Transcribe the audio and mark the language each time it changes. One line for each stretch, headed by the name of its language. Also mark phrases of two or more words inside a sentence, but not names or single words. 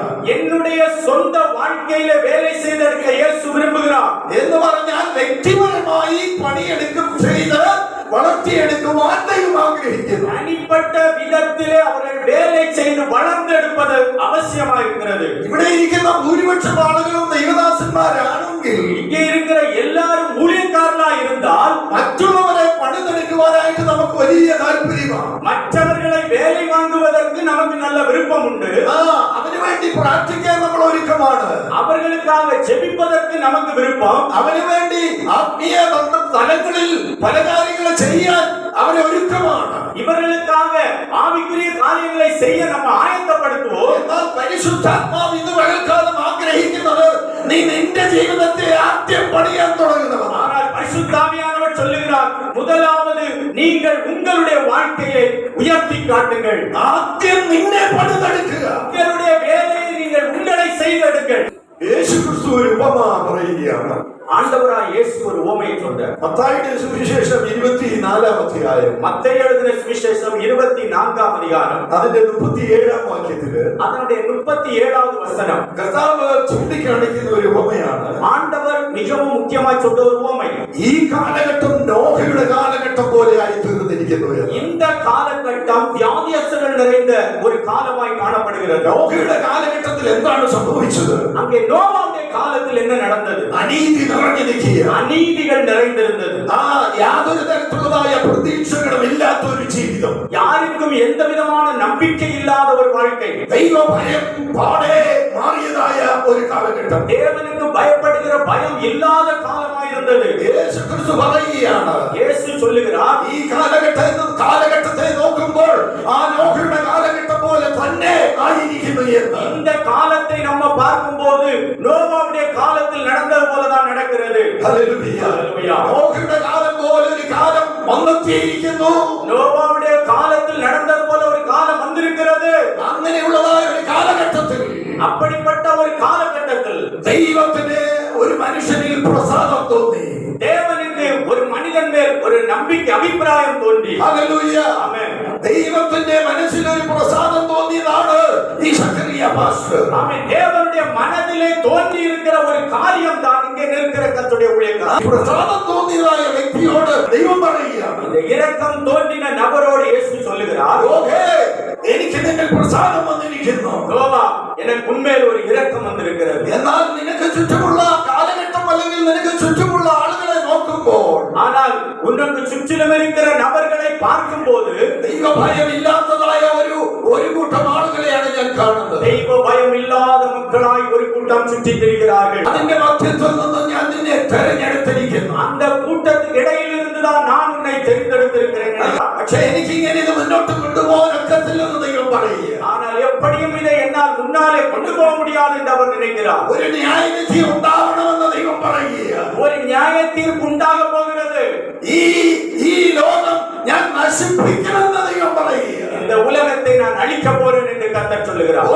Tamil: என்னுடைய சொந்த வாழ்க்கையில வேலை செய்தெடுக்க இயேசு விரும்புகிறார்.
Malayalam: എന്ന് പറഞ്ഞാൽ വ്യക്തിപരമായി പണിയെടുക്കും ചെയ്ത് വളർത്തിയെടുക്കുവാൻ ദൈവം ആഗ്രഹിക്കുന്നു.
Tamil: தனிப்பட்ட விதத்திலே அவர்கள் வேலை செய்து வளர்ந்தெடுப்பது அவசியமாயிருக்கிறது.
Malayalam: ഇവിടെ ഇരിക്കുന്ന ഭൂരിപക്ഷം ആളുകളും ദൈവദാസന്മാരാണെങ്കിൽ
Tamil: இங்கே இருக்கிற எல்லாரும் ஊழியக்காரர்களா இருந்தால்
Malayalam: മറ്റുള്ളവരെ പണിതെടുക്കുവാനായിട്ട് നമുക്ക് വലിയ താല്പര്യമാണ്.
Tamil: மற்றவர்களை வேலை வாங்குவதற்கு நமக்கு நல்ல விருப்பம் உண்டு.
Malayalam: അവന് വേണ്ടി പ്രാർത്ഥിക്കാൻ നമ്മൾ ഒരുക്കമാണ്.
Tamil: அவர்களுக்காக ஜெபிப்பதற்கு நமக்கு விருப்பம்.
Malayalam: അവന് വേണ്ടി ആത്മീയ തലങ്ങളിൽ പല കാര്യങ്ങളും ചെയ്യാൻ അവരെ ഒരുക്കമാണ്.
Tamil: இவர்களுக்காக ஆவிக்குரிய காரியங்களை செய்ய நம்ம ஆயத்தப்படுத்துவோம்.
Malayalam: എന്നാൽ പരിശുദ്ധാത്മാവ് ഇന്ന് പകൽക്കാലം ആഗ്രഹിക്കുന്നത് നീ നിന്റെ ജീവിതത്തെ ആദ്യം പണിയാൻ തുടങ്ങുന്നവർ.
Tamil: ஆனால் பரிசுத்தாவியானவர் சொல்லுகிறார், முதலாவது நீங்கள் உங்களுடைய வாழ்க்கையை உயர்த்தி காட்டுங்கள்.
Malayalam: ആദ്യം നിന്നെ പണിതെടുക്കുക.
Tamil: உங்களுடைய வேலையை நீங்கள் உங்களை செய்தெடுங்கள்.
Malayalam: യേശു ക്രിസ്തു ഒരു ഉപമ പറയുകയാണ്.
Tamil: ஆண்டவராய் இயேசு ஒரு உவமையை சொல்றார்.
Malayalam: മത്തായിയുടെ സുവിശേഷം 24-ാം അധ്യായം
Tamil: மத்தேயு எழுதின சுவிசேஷம் 24ஆம் அதிகாரம்
Malayalam: അതിന്റെ 37-ാം വാക്യത്തില്
Tamil: அதனுடைய 37வது வசனம்
Malayalam: കർത്താവ് ചൂണ്ടിക്കാണിക്കുന്ന ഒരു ഉപമയാണ്.
Tamil: ஆண்டவர் மிகவும் முக்கியமாய் சொல்ற ஒரு உவமை.
Malayalam: ഈ കാലഘട്ടം നോഹയുടെ കാലഘട്ടം പോലെ ആയി തീർന്നിരിക്കുന്നു.
Tamil: இந்த காலகட்டம் வியாதியஸ்தர்கள் நிறைந்த ஒரு காலமாய் காணப்படுகிறது.
Malayalam: നോഹയുടെ കാലഘട്ടത്തിൽ എന്താണ് സംഭവിച്ചത്?
Tamil: அங்கே நோவாவுடைய காலத்தில் என்ன நடந்தது?
Malayalam: അനീതി നിറഞ്ഞു നിൽക്കുക.
Tamil: அநீதிகள் நிறைந்திருந்தது.
Malayalam: യാതൊരു തരത്തിലുള്ളതായ പ്രതീക്ഷകളും ഇല്ലാത്ത ഒരു ജീവിതം.
Tamil: யாருக்கும் எந்த விதமான நம்பிக்கை இல்லாத ஒரு வாழ்க்கை.
Malayalam: ദൈവഭയം പാടെ മാറിയതായ ഒരു കാലഘട്ടം.
Tamil: தேவனுக்கு பயப்படுகிற பயம் இல்லாத காலமாயிருந்தது.
Malayalam: യേശു ക്രിസ്തു പറയുകയാണ്,
Tamil: இயேசு சொல்லுகிறார்,
Malayalam: ഈ കാലഘട്ടത്തെ നോക്കുമ്പോൾ ആ നോഹയുടെ കാലഘട്ടം പോലെ തന്നെ ആയിരിക്കുന്നു എന്ന്.
Tamil: இந்த காலத்தை நம்ம பார்க்கும்போது நோவாவுடைய காலத்தில் நடந்தது போலதான் நடக்கிறது.
Malayalam: ഹല്ലേലൂയ. നോഹയുടെ കാലം പോലെ ഒരു കാലം വന്നെത്തിയിരിക്കുന്നു.
Tamil: நோவாவுடைய காலத்தில் நடந்தது போல ஒரு காலம் வந்திருக்கிறது.
Malayalam: അങ്ങനെയുള്ളതായ ഒരു കാലഘട്ടത്തിൽ
Tamil: அப்படிப்பட்ட ஒரு காலகட்டத்தில்
Malayalam: ദൈവത്തിന് ഒരു മനുഷ്യനിൽ പ്രസാദം തോന്നി.
Tamil: தேவனுக்கு ஒரு மனிதன் மேல் ஒரு நம்பிக்கை அபிப்பிராயம் தோன்றி.
Malayalam: ഹല്ലേലൂയ.
Tamil: ஆமென்.
Malayalam: ദൈവത്തിന്റെ മനസ്സിൽ ഒരു പ്രസാദം തോന്നിയതാണ് ഈ സക്കറിയ
English: be a pastor.
Tamil: ஆமென். தேவனுடைய மனதிலே தோன்றி இருக்கிற ஒரு காரியம் தான் இங்கே நிற்கிற கர்த்தருடைய ஊழியக்காரர்.
Malayalam: പ്രസാദം തോന്നിയതായ വ്യക്തിയോട് ദൈവം പറയുകയാണ്,
Tamil: இந்த இரக்கம் தோன்றின நபரோடு இயேசு சொல்லுகிறார்,
Malayalam: "ഓക്കേ, എനിക്ക് നിങ്ങൾ പ്രസാദം വന്നിരിക്കുന്നു.
Tamil: யோவா, எனக்கு உண்மையில் ஒரு இரக்கம் வந்திருக்கிறது.
Malayalam: എന്നാൽ നിനക്ക് ചുറ്റുമുള്ള കാലഘട്ടം അല്ലെങ്കിൽ നിനക്ക് ചുറ്റുമുള്ള ആളുകളെ നോക്കുമ്പോൾ
Tamil: ஆனால் உனக்கு சுற்றிலும் இருக்கிற நபர்களை பார்க்கும்போது
Malayalam: ദൈവഭയം ഇല്ലാത്തതായ ഒരു കൂട്ടം ആളുകളെയാണ് ഞാൻ കാണുന്നത്.
Tamil: தெய்வ பயம் இல்லாத மக்களாய் ஒரு கூட்டம் சுற்றி திரிகிறார்கள்.
Malayalam: അതിന്റെ മധ്യത്തിൽ നിന്ന് ഞാൻ നിന്നെ തെരഞ്ഞെടുത്തിരിക്കുന്നു.
Tamil: அந்த கூட்டத்துக்கு இடையில் இருந்துதான் நான் உன்னை தெரிந்தெடுத்திருக்கிறேன்.
Malayalam: പക്ഷേ എനിക്ക് ഇങ്ങനെ ഇത് മുന്നോട്ട് കൊണ്ടുപോകാൻ ഒക്കത്തില്ലെന്ന് ദൈവം പറയുക.
Tamil: ஆனால் எப்படியும் இதை என்னால் முன்னாலே கொண்டு போக முடியாது என்று அவர் நினைக்கிறார்.
Malayalam: ഒരു ന്യായവിധി ഉണ്ടാവണമെന്ന് ദൈവം പറയുക.
Tamil: ஒரு நியாய தீர்ப்பு உண்டாக போகிறது.
Malayalam: ഈ ലോകം ഞാൻ നശിപ്പിക്കണമെന്ന് ദൈവം പറയുക.
Tamil: இந்த உலகத்தை நான் அழிக்க போறேன் என்று கர்த்தர் சொல்லுகிறார்.